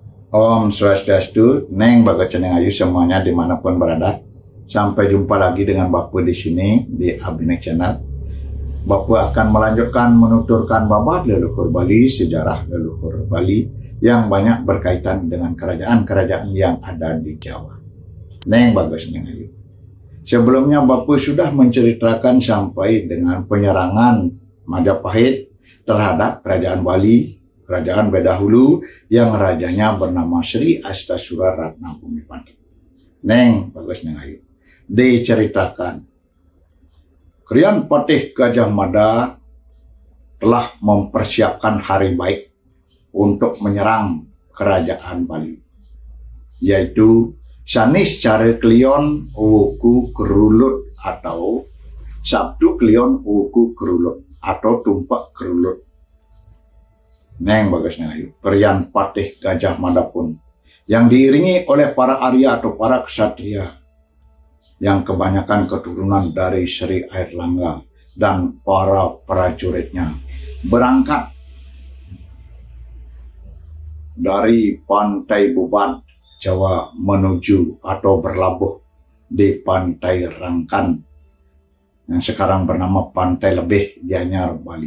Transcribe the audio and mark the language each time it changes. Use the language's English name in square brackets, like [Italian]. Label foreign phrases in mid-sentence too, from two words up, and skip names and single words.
[Balinese] Om Swastiastu, [Indonesian] Neng Bagaceneng Ayu semuanya dimanapun berada. Sampai jumpa lagi dengan Bapak di sini di Abinek Channel. Bapak akan melanjutkan menuturkan babat leluhur Bali, sejarah leluhur Bali yang banyak berkaitan dengan kerajaan-kerajaan yang ada di Jawa. Neng Bagaceneng Ayu. Sebelumnya Bapak sudah menceritakan sampai dengan penyerangan Majapahit terhadap kerajaan Bali, kerajaan Bedahulu yang rajanya bernama Sri Astasura Ratna Bumipanda. Neng Bagaceneng Ayu. Diceritakan Krian Patih Gajah Mada telah mempersiapkan hari baik untuk menyerang kerajaan Bali, yaitu Sanis Care Klion Wuku Kerulut atau Sabtu Klion Wuku Kerulut atau Tumpak Kerulut. Neng Bagaceneng Ayu. Krian Patih Gajah Mada pun yang diiringi oleh para Arya atau para ksatria yang kebanyakan keturunan dari Sri Airlangga dan para prajuritnya berangkat dari Pantai Bubat, Jawa menuju atau berlabuh di Pantai Rangkan yang sekarang bernama Pantai Lebih, Gianyar, Bali.